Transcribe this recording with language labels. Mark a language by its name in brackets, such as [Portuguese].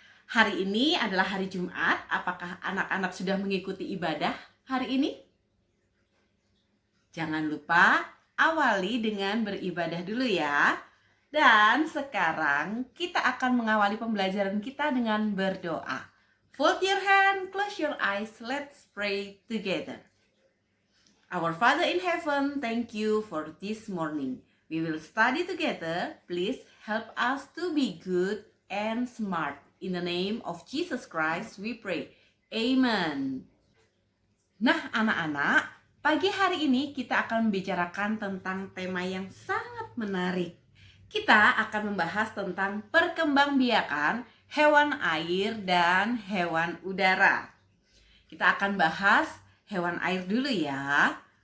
[Indonesian] Hari ini adalah hari Jumat. Apakah anak-anak sudah mengikuti ibadah hari ini? Jangan lupa awali dengan beribadah dulu ya. Dan sekarang kita akan mengawali pembelajaran kita dengan berdoa. [English] Fold your hand, close your eyes, let's pray together. Our Father in heaven, thank you for this morning. We will study together. Please help us to be good and smart. In the name of Jesus Christ we pray. Amen. [Indonesian] Nah anak-anak, pagi hari ini kita akan membicarakan tentang tema yang sangat menarik. Kita akan membahas tentang perkembangbiakan hewan air dan hewan udara. Kita akan bahas hewan air dulu ya.